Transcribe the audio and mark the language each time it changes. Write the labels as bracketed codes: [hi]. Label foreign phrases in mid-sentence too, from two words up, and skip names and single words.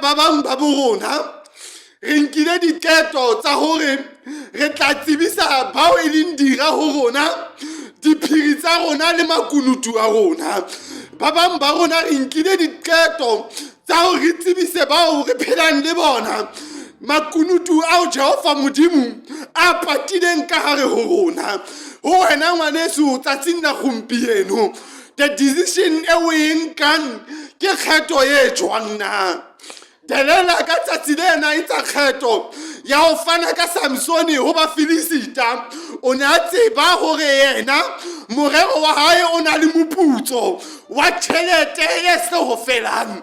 [st] Ba bang ba bo rona re nkile diqeto tsa hore re tla tsebisa bao e leng dira ho rona diphiri tsa rona le makunutu a rona. Ba bang ba rona re nkile diqeto tsa hore re tsebise bao re phelang le bona makunutu ao Jehova Modimo a patileng ka hare ho rona. Ho wena ngwaneso tsatsing la gompieno, [en] the decision [st] e o e nkang ke kgetho e jwang na? Delila ka tsatsi lena e tsa kgetho ya ho fana ka Samsone ho ba Filisita, o ne a tseba hore yena morero wa hae o na le moputso wa tjhelete e se ho felang.